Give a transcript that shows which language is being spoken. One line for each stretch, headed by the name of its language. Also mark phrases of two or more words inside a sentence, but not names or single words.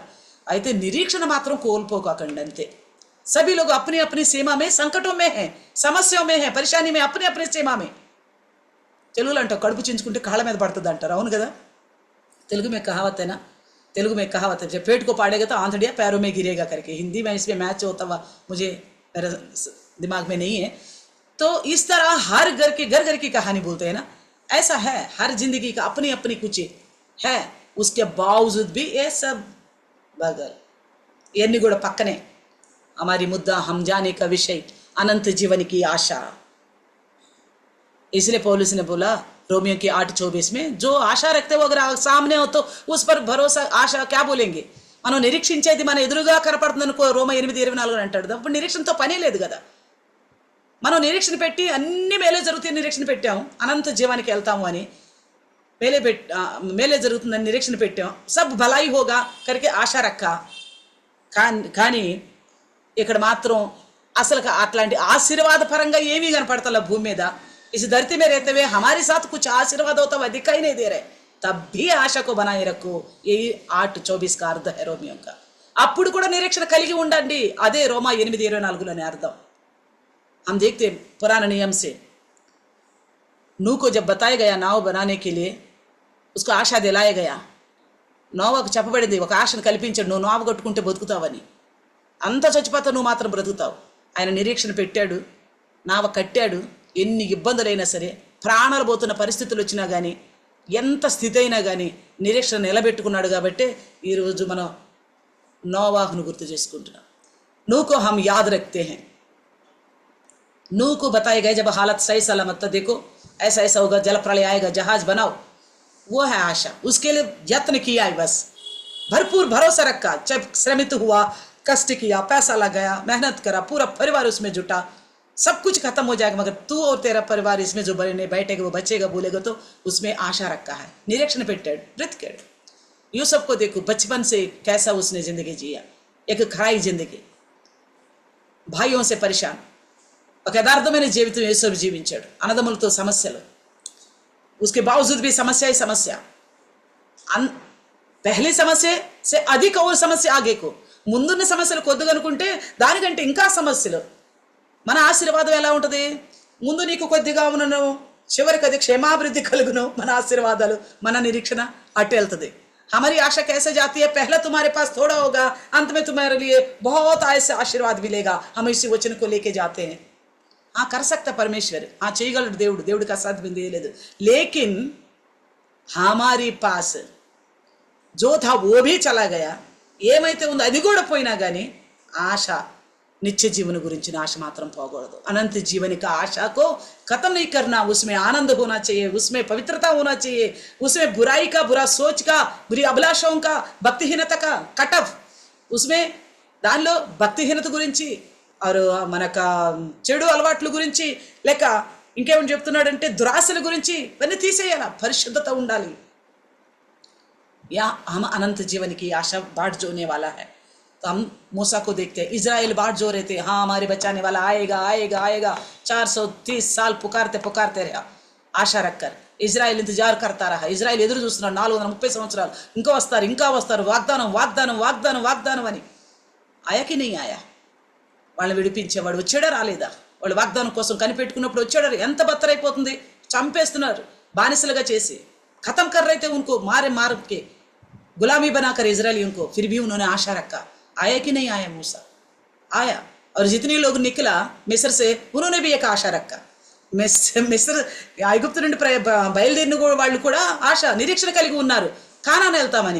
Telugu: అయితే నిరీక్షణ మాత్రం కోల్పోకండి అంతే.
Hindi: सभी लोग अपनी अपनी सीमा में संकटों में है, समस्याओं में है, परेशानी में, अपनी अपनी सीमा में.
Telugu: తెలుగులో అంటారు కడుపు చించుకుంటే కాళ్ళ మీద పడుతుంది అంటారు. అవును కదా?
Hindi: తెలుగు में कहावत है ना, तेलुगु में कहावत है, जब पेट को पाड़ेगा तो आंधड़िया पैरों में गिरेगा करके. हिंदी में इसमें मैच होता हुआ मुझे मेरे दिमाग में नहीं है. तो इस तरह हर घर की कहानी बोलते हैं ना, ऐसा है. हर जिंदगी का अपनी अपनी कुछ है, उसके बावजूद भी ये सब बगल
Telugu: इवన్నీ కూడా పక్కనే.
Hindi: हमारी मुद्दा हम जाने का विषय अनंत जीवन की आशा. इसलिए पौलुस ने बोला रोमियो की 8:24 में, जो आशा रखते हो अगर सामने हो तो उस पर भरोसा, आशा क्या बोलेंगे.
Telugu: మనం నిరీక్షించేది మన ఎదురుగా కనపడుతుంది అనుకో, రోమ 8:24 అంటాడు. అప్పుడు నిరీక్షణతో పనే లేదు కదా. మనం నిరీక్షణ పెట్టి అన్ని మేలే జరుగుతాయి నిరీక్షణ పెట్టాము, అనంత జీవానికి వెళ్తాము అని. మేలే జరుగుతుందని నిరీక్షణ పెట్టాం,
Hindi: सब भलाई होगा करके आशा रखा.
Telugu: కానీ ఇక్కడ మాత్రం అసలు అట్లాంటి ఆశీర్వాద పరంగా ఏమీ కనపడతలే భూమి మీద.
Hindi: इस धरती में रहते हुए हमारे साथ कुछ आशीर्वाद होता हुआ दिखाई नहीं दे रहे, तब भी आशा को बनाए रखो. यही 8:24 का अर्थ है रोमियो का.
Telugu: అప్పుడు కూడా నిరీక్షణ కలిగి ఉండండి, అదే రోమా 8:24 అర్థం.
Hindi: हम देखते पुराने नियम से नूह को जब बताया गया नाव बनाने के लिए, उसको आशा दिलाया गया.
Telugu: నోవాకు చెప్పబడింది, ఒక ఆశను కల్పించాడు, నువ్వు నావ కట్టుకుంటే బతుకుతావని. అంత చచ్చిపోతావు, నువ్వు మాత్రం బ్రతుకుతావు. ఆయన నిరీక్షణ పెట్టాడు, నావ కట్టాడు. ఎన్ని ఇబ్బందులైనా సరే, ప్రాణాలు పోతున్న పరిస్థితులు వచ్చినా కానీ, ఎంత స్థితి అయినా కానీ నిరీక్షణ నిలబెట్టుకున్నాడు. కాబట్టి ఈరోజు మనం నోవాహును గుర్తు చేసుకుంటున్నాం.
Hindi: नूह को हम याद रखते हैं. नूह को बताया गया जब हालत सही सलामत, देखो ऐसा ऐसा होगा, जल प्रलय आएगा, जहाज बनाओ. वो है आशा, उसके लिए यत्न किया है, बस भरपूर भरोसा रखा. जब श्रमित हुआ, कष्ट किया, पैसा लगाया, मेहनत करा, पूरा परिवार उसमें जुटा, सब कुछ खत्म हो जाएगा मगर तू और तेरा परिवार इसमें जो बने बैठेगा वो बचेगा बोलेगा, तो उसमें आशा रखा है.
Telugu: निरीक्षण పెట్టాడు, బ్రతికాడు.
Hindi: యూసఫ్ को देखो बचपन से कैसा उसने जिंदगी जिया, एक खराई जिंदगी, भाइयों से परेशान,
Telugu: ఒక యథార్థమైన జీవితం యేసోబు జీవించాడు. అన్నదమ్ములతో సమస్యలు,
Hindi: उसके बावजूद भी समस्या ही समस्या.
Telugu: पहली సమస్య
Hindi: से अधिक और
Telugu: సమస్య ఆగేకు, ముందున్న సమస్యలు కొద్దిగా అనుకుంటే దానికంటే ఇంకా సమస్యలు. మన ఆశీర్వాదం ఎలా ఉంటుంది, ముందు నీకు కొద్దిగా ఉన్నను, చివరికి అది క్షేమాభివృద్ధి కలుగును. మన ఆశీర్వాదాలు, మన నిరీక్షణ అటు వెళ్తుంది.
Hindi: हमारी आशा कैसे जाती है, पहले तुम्हारे पास थोड़ा होगा, अंत में तुम्हारे लिए बहुत ऐसे आशीर्वाद मिलेगा. हम इसी वचन को लेके जाते हैं. हाँ, कर सकता परमेश्वर, हाँ
Telugu: చేయగలడు దేవుడు, దేవుడికి అసాధ్యం ఏం లేదు.
Hindi: लेकिन हमारी पास जो था वो भी चला गया.
Telugu: ఏమైతే ఉందో అది కూడా పోయినా కానీ ఆశ, నిత్య జీవన గురించిన ఆశ మాత్రం పోకూడదు.
Hindi: अनंत जीवन का आशा को खत्म नहीं करना. उसमें आनंद होना चाहिए, उसमें पवित्रता होना चाहिए, उसमें बुराई का, बुरा सोच का, बुरी अभिलाषाओं का, భక్తిహీనత का कटअफ, उसमें
Telugu: దానిలో భక్తిహీనత గురించి మనక చెడు అలవాట్ల గురించి, లేక ఇంకేమని చెప్తున్నాడంటే దురాశల గురించి, ఇవన్నీ తీసేయాల. పరిశుద్ధత ఉండాలి.
Hindi: या हम अनंत जीवन की आशा बाट जोने वाला है. तो हम मूसा को देखते हैं, इजराइल बाट जो रहे थे, हाँ हमारे बचाने वाला आएगा आएगा आएगा. 430 साल पुकारते पुकारते रहा आशा रखकर. ఇజ్రాయెల్ ఇంతజార్ करता रहा.
Telugu: ఇజ్రాయెల్ ఎదురు చూస్తున్నాడు 430 సంవత్సరాలు, ఇంకా వస్తారు ఇంకా వస్తారు, వాగ్దానం వాగ్దానం వాగ్దానం వాగ్దానం అని.
Hindi: आया कि नहीं आया,
Telugu: వాళ్ళని విడిపించేవాడు వచ్చాడా రాలేదా? వాళ్ళు వాగ్దానం కోసం కనిపెట్టుకున్నప్పుడు వచ్చాడు. ఎంత బత్తరైపోతుంది, చంపేస్తున్నారు బానిసలుగా చేసి.
Hindi: खत्म कर रहे थे उनको, मारे मार के गुलामी बनाकर इजरायलियों को. फिर भी उन्होंने आशा रखा. आया कि नहीं आया मूसा? आया. और जितने लोग निकला मिस्र से, उन्होंने भी एक आशा रखा.
Telugu: మిస్ర్ ఐగుప్తు నుండి బయలుదేరిన వాళ్ళు కూడా ఆశ, నిరీక్షణ కలిగి ఉన్నారు కానాను వెళ్తామని.